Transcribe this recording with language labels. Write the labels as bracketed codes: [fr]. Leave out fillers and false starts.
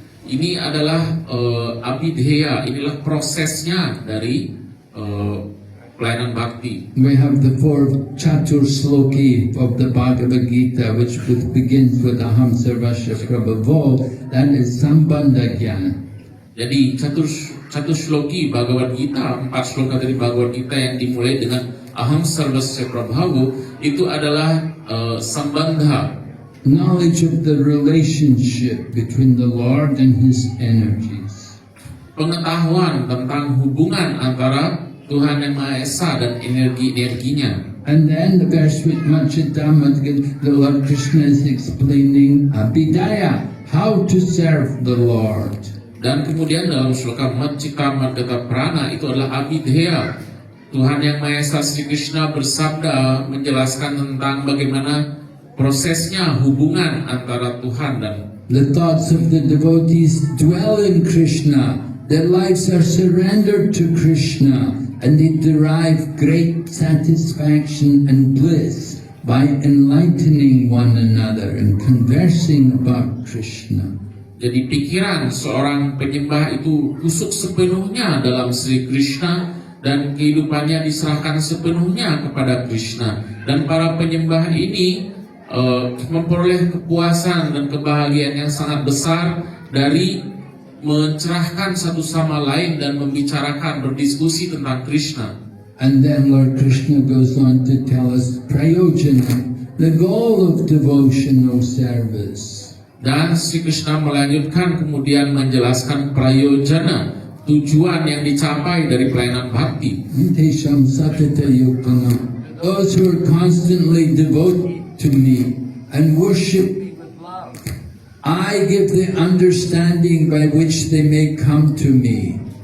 [id] Ini adalah Abhidheya, inilah prosesnya dari pelayanan bakti. [en] We have the 4 Chatur Sloki of the Bhagavad Gita, which begins with Aham Sarvasya Prabhavo, that is Sambandha Jnana. [id] Jadi Chatur Shloki Bhagavad Gita, 4 sloka dari Bhagavad Gita yang dimulai dengan Aham Sarvasya Prabhavo, itu adalah Sambandha, [en] knowledge of the relationship between the Lord and His energies. [id] Pengetahuan tentang hubungan antara Tuhan Yang Maha Esa dan energi-energinya. [en] And then the verse with Machita Madgata, the Lord Krishna is explaining Abhidaya, how to serve the Lord. [id] Dan kemudian dalam sloka Machita Madgata Prana itu adalah Abhidheya. Tuhan Yang Maha Esa Sri Krishna bersabda menjelaskan tentang bagaimana prosesnya hubungan antara Tuhan dan [en] the thoughts of the devotees dwell in Krishna. Their lives are surrendered to Krishna and they derive great satisfaction and bliss by enlightening one another and conversing about Krishna. [id] Jadi pikiran seorang penyembah itu kusuk sepenuhnya dalam Sri Krishna dan kehidupannya diserahkan sepenuhnya kepada Krishna. Dan para penyembah ini memperoleh kepuasan dan kebahagiaan yang sangat besar dari mencerahkan satu sama lain dan membicarakan, berdiskusi tentang Krishna. [en] And then Lord Krishna goes on to tell us prayojana, the goal of devotional service. [id] Dan Sri Krishna melanjutkan kemudian menjelaskan prayojana, tujuan yang dicapai dari pelayanan bhakti. [sa] Tesham satata yuktana, [en] those who are constantly devoted to me and worship, I give the understanding by which they may come to me.